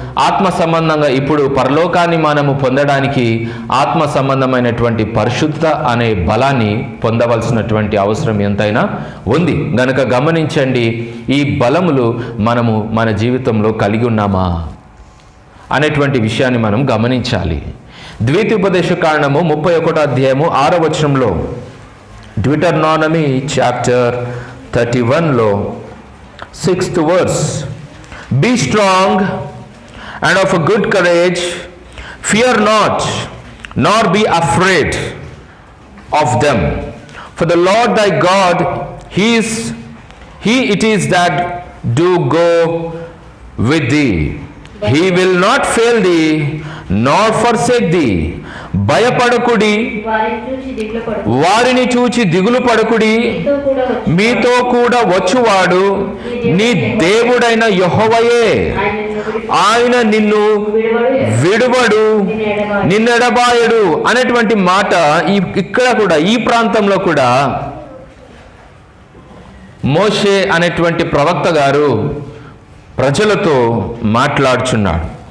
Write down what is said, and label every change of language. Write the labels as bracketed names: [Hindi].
[Telugu] ఆత్మ సంబంధంగా ఇప్పుడు పరలోకాన్ని మనము పొందడానికి ఆత్మ సంబంధమైనటువంటి పరిశుద్ధ అనే బలాన్ని పొందవలసినటువంటి అవసరం ఎంతైనా ఉంది. గనక గమనించండి, ఈ బలములు మనము మన జీవితంలో కలిగి ఉన్నామా అనేటువంటి విషయాన్ని మనం గమనించాలి. ద్వితీయోపదేశకాండము 31వ అధ్యాయము 6వ వచనంలో, [English] Deuteronomy chapter 31లో 6th verse, be strong and of a good courage, fear not, nor be afraid of them, for the Lord thy God, he it is that do go with thee. He will not fail thee nor forsake thee. [Telugu] భయపడకుడి, వారిని చూచి దిగులు పడకుడి, మీతో కూడా వచ్చువాడు నీ దేవుడైన యెహోవాయే. ఆయన నిన్ను విడువడు, నిన్నెడబాయడు అనేటువంటి మాట ఇక్కడ కూడా ఈ ప్రాంతంలో కూడా మోషే అనేటువంటి ప్రవక్త గారు ప్రజలతో మాట్లాడుచున్నాడు.